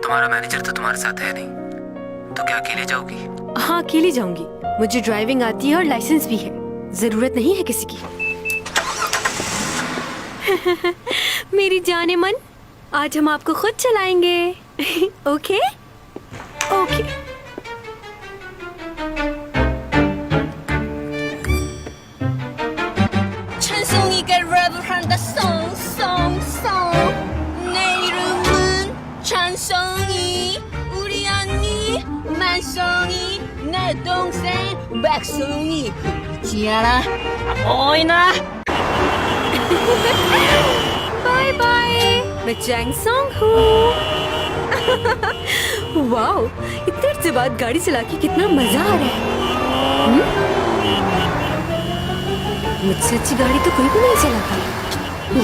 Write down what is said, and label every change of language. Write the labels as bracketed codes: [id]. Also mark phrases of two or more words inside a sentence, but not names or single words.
[hi] तुम्हारा मैनेजर तो तुम्हारे साथ है नहीं, तो क्या अकेले जाओगी? हाँ अकेली जाऊंगी। मुझे ड्राइविंग आती है और लाइसेंस भी है, जरूरत नहीं है किसी की। मेरी जाने मन, आज हम आपको खुद चलाएंगे। [en] okay okay. [ko] 찬송이가 랩을 한다 송송송 내 이름은 찬송이 우리 언니 만송이 내 동생 백송이 보이지 않아? 보이나? [hi] बाय बाय, मैं चैंग सॉन्ग हूँ। वाओ, इतनी देर से बाद गाड़ी चला के कितना मजा आ रहा है। मुझसे अच्छी गाड़ी तो कोई भी नहीं चलाता।